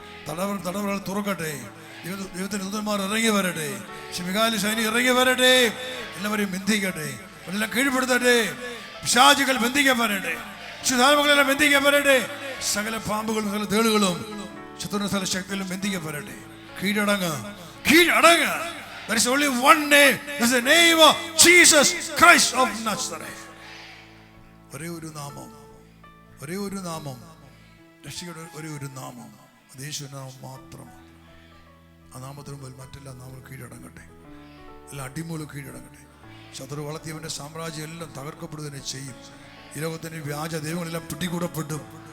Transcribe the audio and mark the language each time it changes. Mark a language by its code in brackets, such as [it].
[ml] തടവകൾ തുറക്കട്ടെ. ദൈവത്തിന്റെ ദൂതന്മാർ ഇറങ്ങി വരട്ടെ. മികായേൽ സൈന്യം ഇറങ്ങി വരട്ടെ. എല്ലാവരെയും ബന്ധിക്കട്ടെ, അവരെല്ലാം കീഴ്പ്പെടുത്തട്ടെ. പിശാചുകൾ ബന്ധിക്കപ്പെടട്ടെ. ശുദ്ധാത്മാക്കളെല്ലാം ബന്ധിക്കപ്പെടട്ടെ. സകല പാമ്പുകളും സകല തേളുകളും ശത്രുവിന്റെ സകല ശക്തികളും ബന്ധിക്കപ്പെടട്ടെ. കീഴടങ്ങ്, കീഴടങ്ങ്. [en] There is only one name. That's the name of Jesus Christ of Nazareth. [ml] ഒരേ ഒരു നാമം, ഒരേ ഒരു നാമം, രക്ഷയുടെ ഒരേ ഒരു നാമം, അത് യേശുവിന്റെ നാമം മാത്രമാണ്. ആ നാമത്തിന് മുമ്പിൽ മറ്റെല്ലാ നാമം കീഴടങ്ങട്ടെ. എല്ലാ അടിമൂലം കീഴടങ്ങട്ടെ. ശത്രു വളർത്തിയവന്റെ സാമ്രാജ്യം എല്ലാം തകർക്കപ്പെടുക ചെയ്യും. ഈ ലോകത്തിന് വ്യാജ ദൈവങ്ങളെല്ലാം പിടികൂടപ്പെടും.